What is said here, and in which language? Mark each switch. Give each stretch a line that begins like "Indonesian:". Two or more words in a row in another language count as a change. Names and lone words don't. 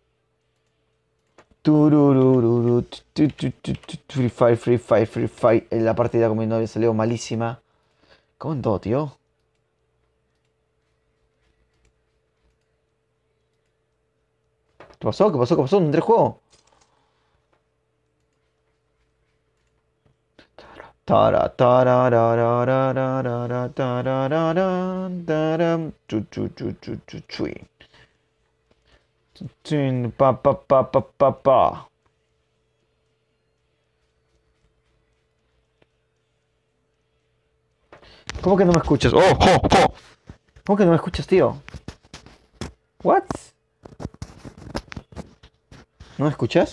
Spanish: Tururururu, Free Fire, Free Fire, Free Fire. La partida con mi novia salió malísima. ¿Cómo en todo, tío? ¿Qué pasó? ¿Qué pasó? ¿Qué pasó? ¿No entré al juego? Tara, tararararararara, tarararán, taram, chui. Pa, pa, pa, pa, pa, pa. ¿Cómo que no me escuchas? ¡Oh, oh, oh! ¿Cómo que no me escuchas, tío? ¿What? ¿No me escuchas?